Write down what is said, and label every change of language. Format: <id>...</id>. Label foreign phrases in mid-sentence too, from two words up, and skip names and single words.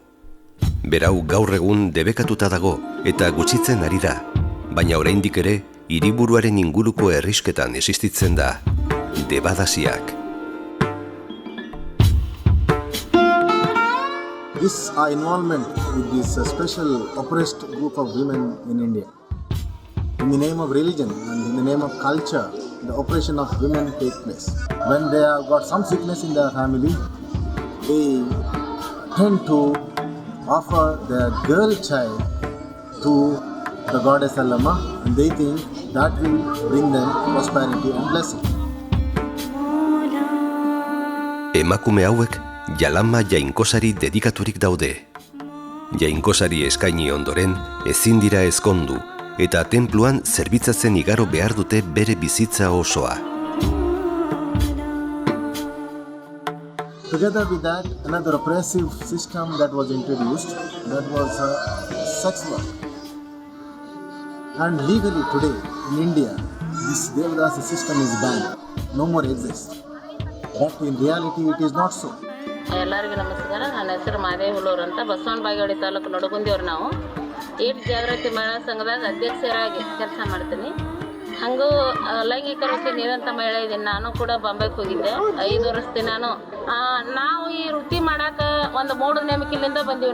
<eu>Berau gaur egun debekatuta dago eta gutxitzen ari da, baina oraindik ere hiriburuaren inguruko herrisketan existitzen da, debadasiak.</eu> <en>This involvement with this special oppressed group of women in India. In the name of religion and in the name of culture, the oppression of women take place. When they have got some sickness in their family, they tend to offer their girl child to the goddess Allama, and they think that will bring them prosperity and blessing.</en> <eu>Emakume hauek Jalama jainkosari dedikaturik daude. Jainkosari eskaini ondoren ezin dira ezkondu, eta tenpluan zerbitzatzen igaro behar dute bere bizitza osoa.</eu> <en>Together with that, another oppressive system that was introduced, that was sex work. And legally today, in India, this Devadasi system is banned, no more exists. But in reality, it is not so.</en> <kn>ಎಲ್ಲರಿಗೂ ನಮಸ್ಕಾರ. ನನ್ನ ಹೆಸರು ಮಾದೇವ್ ಹುಲೂರು ಅಂತ, ಬಸವನ ಬಾಗೇವಾಡಿ ತಾಲೂಕು ನಡುಗುಂದಿಯವ್ರು ನಾವು. ಈಟ್ ಜಾಗೃತಿ ಮಹಿಳಾ ಸಂಘದಾಗ ಅಧ್ಯಕ್ಷರಾಗಿ ಕೆಲಸ ಮಾಡ್ತೀನಿ. ಹಾಗೂ ಲೈಂಗಿಕ ವೃತ್ತಿ ನಿರಂತರ ಮಹಿಳೆ ಇದ್ದೀನಿ. ನಾನು ಕೂಡ ಬಾಂಬೆಗೆ ಹೋಗಿದ್ದೆ 5 ವರ್ಷದ ನಾನು. ನಾವು ಈ ವೃತ್ತಿ ಮಾಡೋಕೆ ಒಂದು ಮೂಢನಂಬಿಕೆಯಿಂದ ಬಂದೀವಿ.</kn>